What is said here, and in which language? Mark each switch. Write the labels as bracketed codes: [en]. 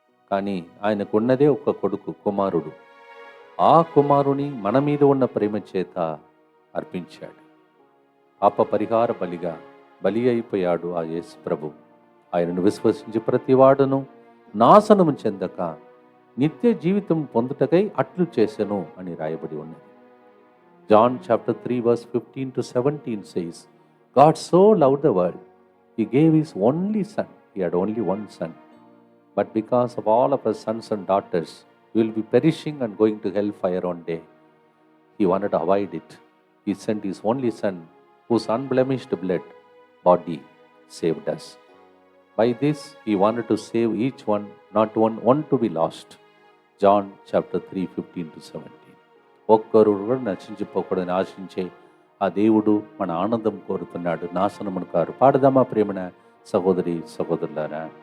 [te] కానీ ఆయనకున్నదే ఒక కొడుకు, కుమారుడు. ఆ కుమారుని మన మీద ఉన్న ప్రేమ చేత అర్పించాడు. పాప పరిహార బలిగా బలి అయిపోయాడు ఆ యేసు ప్రభు. ఆయనను విశ్వసించి ప్రతివాడును నాశనము చెందక నిత్య జీవితం పొందుటకై అట్లు చేసెను అని రాయబడి ఉన్నది. [en] John chapter 3 verse 15-17 says, God so loved the world, He gave His only Son. He had only one Son. But because of all of us sons and daughters, we will be perishing and going to hellfire one day. He wanted to avoid it. He sent His only Son, whose unblemished blood body saved us. By this, He wanted to save each one, not one to be lost. John chapter 3, 15-17. [te] ఒక్కరు కూడా నశించిపోకూడదని ఆశించే ఆ దేవుడు మన ఆనందం కోరుతున్నాడు, నాశనమును car. పాడదామా ప్రేమణ సహోదరి సహోదరులారా.